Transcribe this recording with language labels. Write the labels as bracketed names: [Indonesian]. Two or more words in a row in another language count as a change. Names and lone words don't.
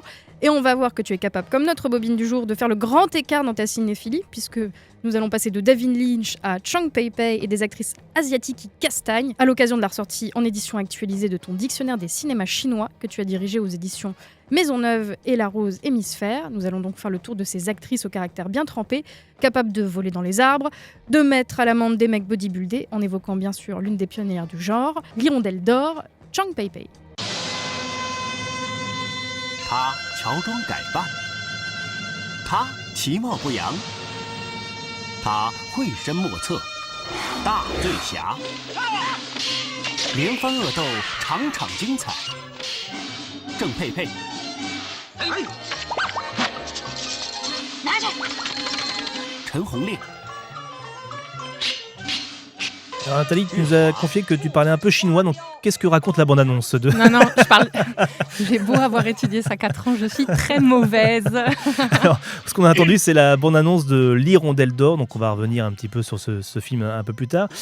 [French] Et on va voir que tu es capable, comme notre bobine du jour, de faire le grand écart dans ta cinéphilie, puisque nous allons passer de David Lynch à Chang Pei-Pei et des actrices asiatiques qui castagnent, à l'occasion de la ressortie en édition actualisée de ton dictionnaire des cinémas chinois que tu as dirigé aux éditions Maisonneuve et La Rose Hémisphère. Nous allons donc faire le tour de ces actrices au caractère bien trempé, capables de voler dans les arbres, de mettre à l'amende des mecs bodybuildés, en évoquant bien sûr l'une des pionnières du genre, l'hirondelle d'or, Chang Pei-Pei. [Chinese] 他乔装改扮，他其貌不扬，他绘声莫测，大醉侠，连番恶斗，场场精彩。郑佩佩，拿着。陈红烈。 [French] Alors Nathalie, tu nous as confié que tu parlais un peu chinois, donc qu'est-ce que raconte la bande-annonce de... Non, j'ai beau avoir étudié ça 4 ans, je suis très mauvaise. Alors, ce qu'on a entendu, c'est la bande-annonce de L'Hirondelle d'or, donc on va revenir un petit peu sur ce film un peu plus tard.